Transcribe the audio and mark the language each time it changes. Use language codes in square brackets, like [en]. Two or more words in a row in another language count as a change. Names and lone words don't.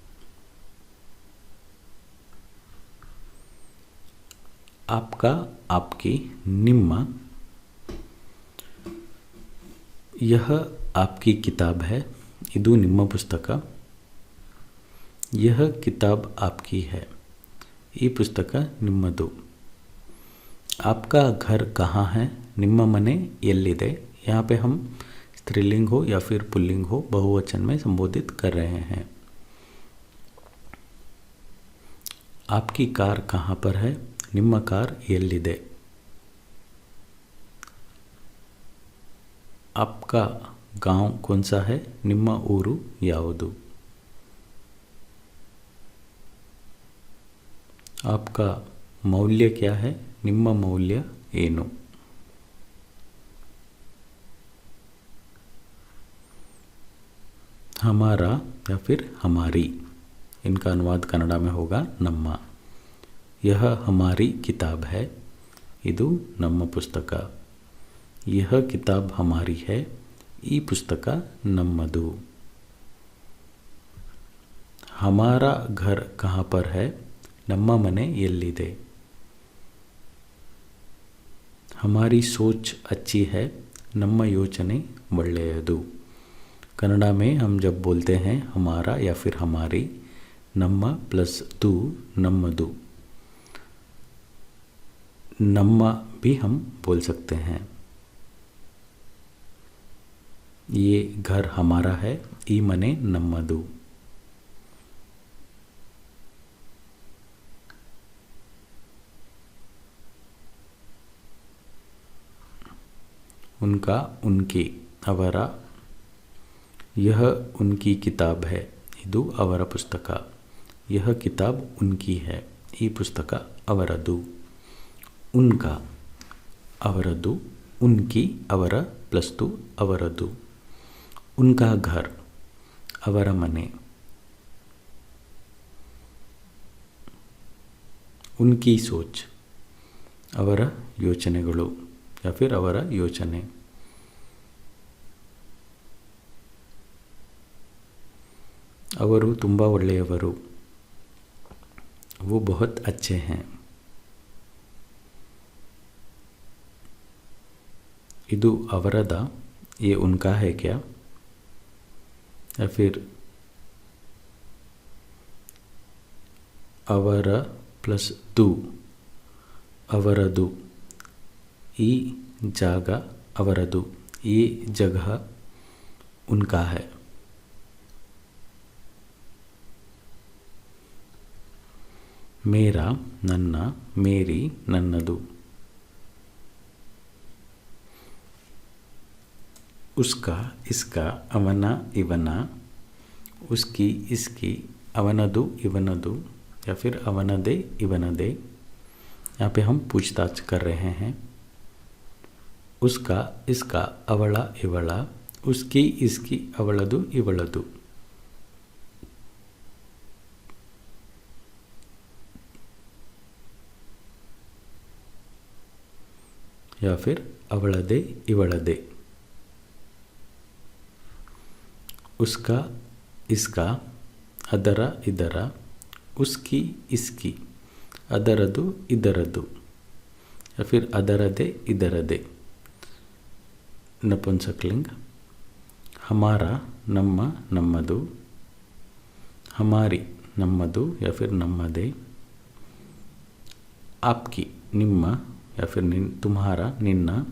[hi] आपका, आपकी, निम्मा। यह आपकी किताब है, [kn] ಇದು ನಿಮ್ಮ ಪುಸ್ತಕ। [hi] यह किताब आपकी है, [kn] ಈ ಪುಸ್ತಕ ನಿಮ್ಮದು. [hi] आपका घर कहाँ है, [kn] ನಿಮ್ಮ ಮನೆ ಎಲ್ಲಿದೆ. [hi] यहाँ पे हम स्त्रीलिंग हो या फिर पुल्लिंग हो बहुवचन में संबोधित कर रहे हैं. आपकी कार कहाँ पर है, [kn] ನಿಮ್ಮ ಕಾರ್ ಎಲ್ಲಿದೆ. [hi] आपका गांव कौन सा है, [kn] ನಿಮ್ಮ ಊರು ಯಾವುದು. [hi] आपका मौल्य क्या है, [kn] ನಿಮ್ಮ ಮೌಲ್ಯ ಏನು. [hi] हमारा या फिर हमारी, इनका अनुवाद कन्नड़ा में होगा ನಮ್ಮ. यह हमारी किताब है, [kn] ಇದು ನಮ್ಮ ಪುಸ್ತಕ. [hi] यह किताब हमारी है, [kn] ಈ ಪುಸ್ತಕ ನಮ್ಮದು. [hi] हमारा घर कहाँ पर है, [kn] ನಮ್ಮ ಮನೆ ಎಲ್ಲಿದೆ. [hi] हमारी सोच अच्छी है, [kn] ನಮ್ಮ ಯೋಚನೆ ಒಳ್ಳೆಯದು. [hi] कन्नड़ा में हम जब बोलते हैं हमारा या फिर हमारी, ನಮ್ಮ प्लस दू ನಮ್ಮದು. ನಮ್ಮ भी हम बोल सकते हैं. ये घर हमारा है, [kn] ಈ ಮನೆ ನಮ್ಮದು. [hi] उनका उनकी ಅವರ. यह उनकी किताब है, [kn] ಇದು ಅವರ ಪುಸ್ತಕ. [hi] यह किताब उनकी है, [kn] ಈ ಪುಸ್ತಕ ಅವರದು. उनका ಅವರದು, उनकी ಅವರ ಪ್ಲಸ್ ದು ಅವರದು. [hi] उनका घर [kn] ಅವರ ಮನೆ. [hi] उनकी सोच [kn] ಅವರ ಯೋಚನೆಗಳು [hi] या फिर [kn] ಅವರ ಯೋಚನೆ. ಅವರು ತುಂಬ ಒಳ್ಳೆಯವರು, [hi] वो बहुत अच्छे हैं. [kn] ಇದು ಅವರದ, [hi] ये उनका है क्या, या फिर [kn] ಅವರ ಪ್ಲಸ್ ದು ಅವರದು. ಈ ಜಾಗ ಅವರದು, [hi] ये जगह उनका है. मेरा ನನ್ನ, मेरी ನನ್ನದು. उसका इसका, [kn] ಅವನ ಇವನ. [hi] उसकी इसकी, [kn] ಅವನದು ಇವನದು, [hi] या फिर [kn] ಅವನದೇ ಇವನದೇ. [hi] यहाँ पे हम पूछताछ कर रहे हैं. उसका इसका, [kn] ಅವಳ ಇವಳ. [hi] उसकी इसकी, [kn] ಅವಳದು ಇವಳದು. [hi] या फिर [kn] ಅವಳದೇ ಇವಳದೇ. [hi] उसका इसका, [kn] ಅದರ ಇದರ. [hi] उसकी इसकी, [kn] ಅದರದು ಇದರದು, [hi] या फिर [kn] ಅದರದೇ ಇದರದೇ. ನಪುಂಸಕಲಿಂಗ. हमारा ನಮ್ಮ ನಮ್ಮದು. [hi] हमारी ನಮ್ಮದು, या फिर ನಮ್ಮದೇ. आपकी ನಿಮ್ಮ, या फिर तुम्हारा निन्न.